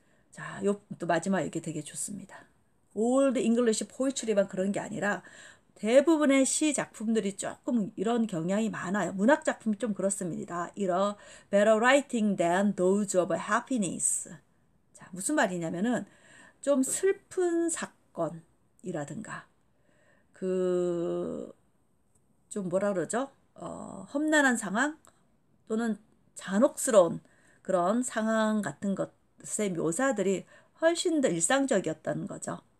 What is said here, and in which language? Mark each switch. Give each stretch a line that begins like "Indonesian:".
Korean: 자, 또 마지막 이게 되게 좋습니다.
English: Old English poetry
Korean: 만 그런 게 아니라 대부분의 시 작품들이 조금 이런 경향이 많아요. 문학 작품이 좀 그렇습니다. 이런
English: better writing than those of happiness.
Korean: 자, 무슨 말이냐면은 좀 슬픈 사건이라든가 좀 뭐라 그러죠? 험난한 상황 또는 잔혹스러운 그런 상황 같은 것의 묘사들이 훨씬 더 일상적이었다는 거죠.